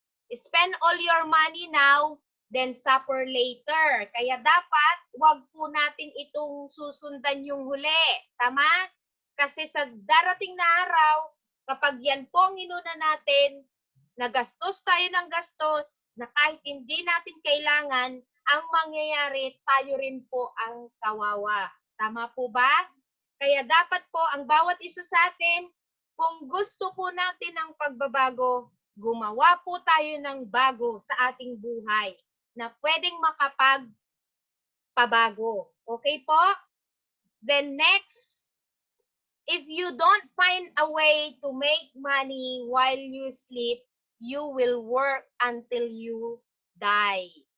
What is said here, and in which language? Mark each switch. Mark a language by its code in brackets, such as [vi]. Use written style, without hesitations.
[en] Spend all your money now, then suffer later. [tl] Kaya dapat, wag po natin itong susundan yung huli. Tama? Kasi sa darating na araw, kapag yan po ang inuna natin, nagastos tayo ng gastos, na kahit hindi natin kailangan, ang mangyayari, tayo rin po ang kawawa. Tama po ba? Kaya dapat po, ang bawat isa sa atin, kung gusto po natin ng pagbabago, gumawa po tayo ng bago sa ating buhay na pwedeng makapagpabago. Okay po? [en] Then next, if you don't find a way to make money while you sleep, you will work until you die.